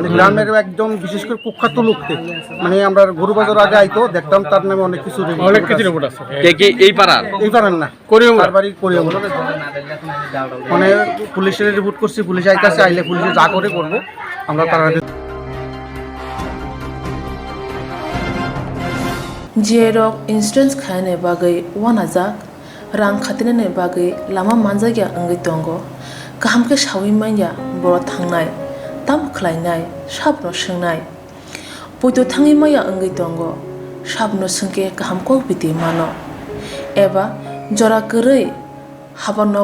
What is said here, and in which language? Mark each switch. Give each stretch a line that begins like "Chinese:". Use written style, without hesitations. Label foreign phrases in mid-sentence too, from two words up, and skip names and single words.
Bangla: মানে গ্রামের একদম বিশেষ করে কুখ্যাত লোককে মানে আমরা গরু বাজার আগে আইতো দেখতাম তার নামে অনেক কিছু রিপোর্ট আছে কে কি এই পাড়ার না তার বাড়ি করিও মানে পুলিশের রিপোর্ট করছি পুলিশ আইতাছে আইলে পুলিশে যা করে করব আমরা তারা
Kok Borok: Jerok insurance khane bagai wanajak rang khatinane bagai lama manjagya angai tongo kahamke shawi manya boro thangnai tam khlainai sabno shingnai poito thangi maya angai tongo sabno singke kahamko biti mano eba jora korei habanok